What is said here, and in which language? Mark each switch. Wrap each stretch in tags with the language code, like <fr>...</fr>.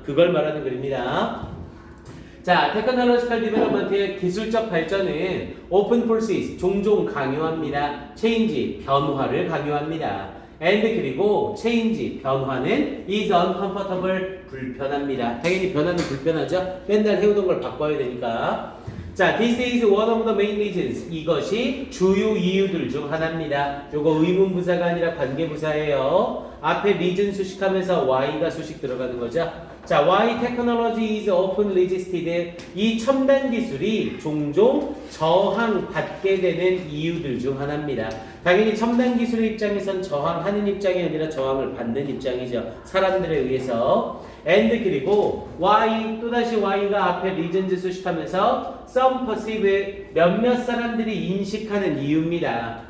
<ko>그걸 말하는 글입니다. 자, 테크놀로지컬 디벨롭먼트의 기술적 발전은 오픈 프로세스, 종종 강요합니다. 체인지, 변화를 강요합니다. and 그리고 체인지, 변화는</ko> <en>is uncomfortable,</en> <ko>불편합니다. 당연히 변화는 불편하죠. 맨날 해오던 걸 바꿔야 되니까.</ko> <en>자, this is one of the main reasons.</en> <ko>이것이 주요 이유들 중 하나입니다. 요거 의문부사가 아니라 관계부사예요. 앞에 reason 수식하면서 y가 수식 들어가는 거죠.</ko> <en>자, why technology is often resisted.</en> <ko>이 첨단 기술이 종종 저항받게 되는 이유들 중 하나입니다. 당연히 첨단 기술의 입장에선 저항하는 입장이 아니라 저항을 받는 입장이죠. 사람들에 의해서. and 그리고 why, 또다시 y가 앞에 reasons 수식하면서</ko> <en>some perceive,</en> <ko>몇몇 사람들이 인식하는 이유입니다.</ko>